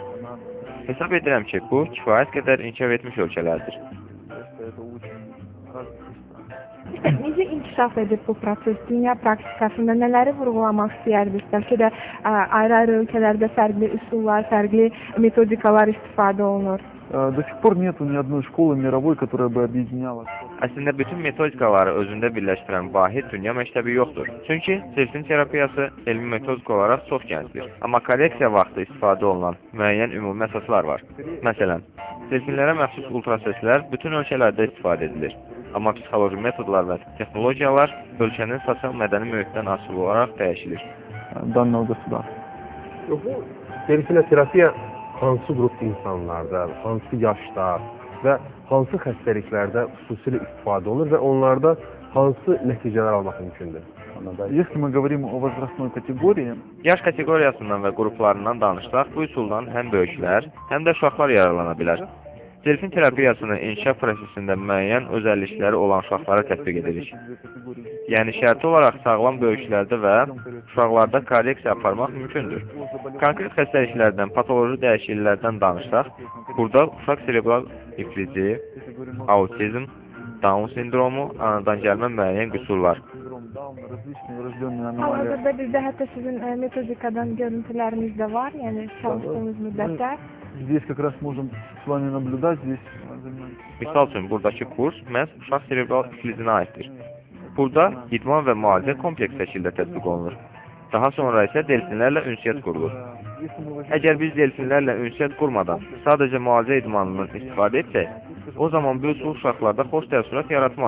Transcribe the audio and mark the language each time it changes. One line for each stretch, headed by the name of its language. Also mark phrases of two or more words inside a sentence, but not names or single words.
Azerbaijani: Hesab edirəm ki, bu kifayət qədər inkişaf etmiş ölkələrdir. Necə inkişaf edib bu proses? Dünya praktikasında nələri vurğulamaq istəyərdiniz? Bəlkə də ayrı-ayrı ölkələrdə fərqli üsullar, fərqli metodikalar istifadə olunur.
Russian: До сих пор нету ни одной школы мировой, которая бы объединяла.
Azerbaijani: Əslində bütün metodikaları özündə birləşdirən vahid dünya məktəbi yoxdur. Çünki delfin terapiyası elmi metodika olaraq çox gəncdir. Amma korreksiya vaxtı istifadə olunan müəyyən ümumi əsaslar var. Məsələn, delfinlərə məxsus ultrasəslər bütün ölkələrdə istifadə edilir. Amma psixoloji metodlar və texnologiyalar ölkənin sosial-mədəni mühitdən asılı olaraq dəyişilir.
Russian: Данного государства.
Azerbaijani: Bu delfinoterapiya hansı qrup insanlarda, hansı yaşda və hansı xəstəliklərdə xüsusilə istifadə olunur və onlarda hansı nəticələr almaq mümkündür?
Russian: Если мы говорим о возрастной категории,
Azerbaijani: yaş kateqoriyasından və qruplarından danışsaq, bu üsuldan həm böyüklər, həm də uşaqlar yararlana bilər. Delfin terapiyasını inkişaf prosesində müəyyən özəllikləri olan uşaqlara tətbiq edirik. Yəni, şərti olaraq sağlam böyüklərdə və uşaqlarda korreksiya aparmaq mümkündür. Konkret xəstəliklərdən, patoloji dəyişikliklərdən danışsaq, burada uşaq serebral iflici, autizm, Down sindromu, anadan gəlmə müəyyən qüsurlar. Hal-hazırda bizdə hətta sizin metodikadan görüntüləriniz də var, yəni çalışdığınız müddətdə.
Russian: Здесь как раз можем с вами наблюдать, здесь.
Azerbaijani: Misal üçün, buradakı kurs məhz uşaq serebral iflicinə aiddir. Burada idman və müalicə kompleks şəkildə tətbiq olunur. Daha sonra isə delfinlərlə ünsiyyət qurulur. Əgər biz delfinlərlə ünsiyyət qurmadan sadəcə müalicə idmanından istifadə etsək, o zaman bu üsul uşaqlarda xoş təəssürat yaratmaz.